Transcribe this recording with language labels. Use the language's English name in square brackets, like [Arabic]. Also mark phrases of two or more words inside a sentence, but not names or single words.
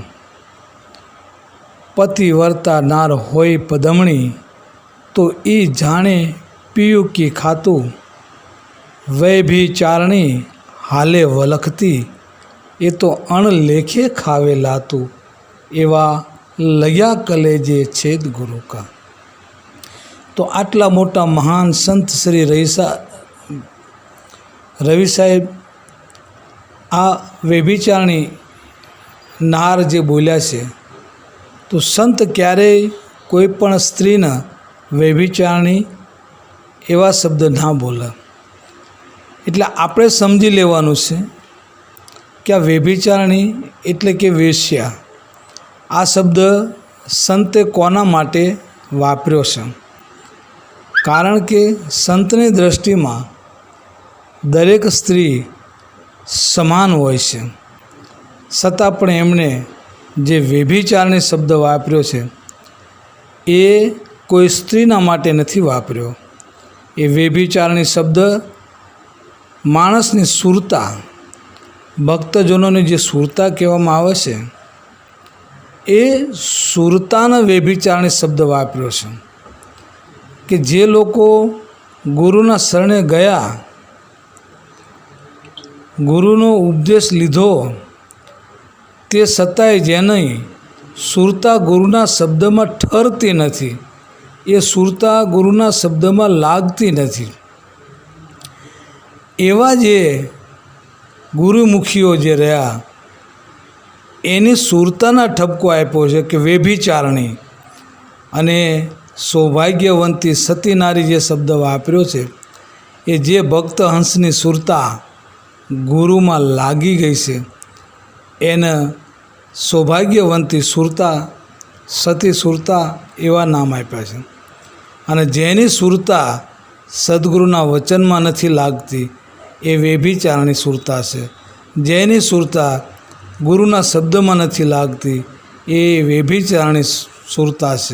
[Gujarati] પતિવર્તા નાર હોય પદમણી તો ઈ જાને પીયૂ કી ખાતૂ વૈ ભી ચારણી હાલે વલખતી યે તો અણલેખે ખાવે લાતૂ એવા લયા કલેજે છેદ ગુરુ કા। તો આટલા મોટા મહાન સંત શ્રી રવિ સાહેબ આ વ્યભિચારણી નાર જે બોલ્યા છે તો સંત ક્યારેય કોઈપણ સ્ત્રીને વ્યભિચારણી એવા શબ્દ ના બોલે। એટલે આપણે સમજી લેવાનું છે કિ આ વ્યભિચારણી એટલે કે વેશ્યા। આ શબ્દ સંતે કોના માટે વાપર્યો છે? કારણ કે સંતની દૃષ્ટિ મેં દરેક સ્ત્રી સમાન હોય છે, છતાં પણ એમણે જે વ્યભિચારણી શબ્દ વાપર્યો છે એ કોઈ સ્ત્રીના માટે નથી વાપર્યો। એ વ્યભિચારણી શબ્દ માણસની સુરતા, ભક્તજનોની જે સુરતા કહેવામાં આવે છે એ સુરતાના વ્યભિચારણી શબ્દ વાપર્યો છે કિ જે લોકો ગુરુના શરણે ગયા, ગુરુનો ઉપદેશ લીધો તે છતાંય જેની સુરતા ગુરુના શબ્દ મેં ઠરતી નથી, એ સુરતા ગુરુના શબ્દ મેં લાગતી નથી, એવા જે ગુરુમુખીઓ જે રહ્યા એની સુરતાના ઠપકો આપ્યો છે કિ વ્યભિચારણી। અને સૌભાગ્યવંતી સતી નારી જે શબ્દ વાપર્યો છે એ જે ભક્ત હંસની સુરતા ગુરુ મેં લાગી ગઈ છે એને સૌભાગ્યવંતી સુરતા સતી સુરતા એવા નામ આપ્યા છે। અને જેની સુરતા સદ્ગુરુના વચન મેં નથી લાગતી એ વ્યભિચારણી સુરતા છે। જેની સુરતા ગુરુના શબ્દ મેં નથી લાગતી એ વ્યભિચારણી સુરતા છે।